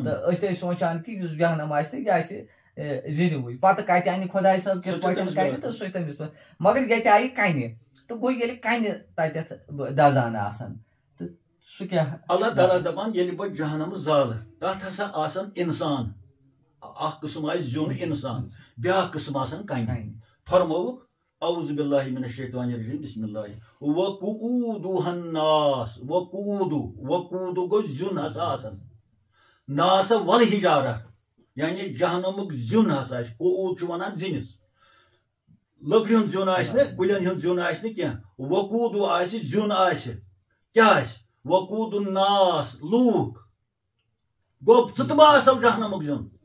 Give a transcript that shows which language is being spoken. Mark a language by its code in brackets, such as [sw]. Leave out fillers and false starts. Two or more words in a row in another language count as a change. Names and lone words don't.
[ks] تہٕ أسۍ تہِ ٲسۍ سونٛچان کہِ یُس جہنم آسہِ تہٕ یہِ آسہِ زِنِوٕے پتہٕ کتہِ انہِ خۄداے صٲب کِتھ پٲٹھۍ کرِ تہٕ سُہ چھُ تٔمِس پٲٹھۍ مگر ییٚتہِ آیہِ کنہِ تہٕ گوٚو ییٚلہِ کنہِ تتٮ۪تھ دزان آسان تہٕ سُہ کیاہ اللہ تعالیٰ دپان ییٚلہِ بہٕ جہنم زالہٕ تتھ ہسا آسان انسان اکھ قٕسم آسہِ زیُن انسان بیاکھ قٕسم آسان کنہِ فرمووُکھ [ar] اعوذ باللہ من الشیطان الرجیم بسم اللہ وقعودها الناس وقعود [ks] گوٚو زیُن ہسا آسان ناسا والحجارہ یعنی جہنمُک زیُن ہسا آسہِ قعود چھُ ونان زِنِس لٔکرِ ہُنٛد زیُن آسہِ نہٕ کُلٮ۪ن ہُنٛد زیُن آسہِ نہٕ کینٛہہ وقعود آسہِ زیُن آسہِ کیاہ آسہِ [ar] وقعود الناس [ks] لوٗکھ گوٚو ژٕ تہٕ بہٕ آسو جہنمُک زیُن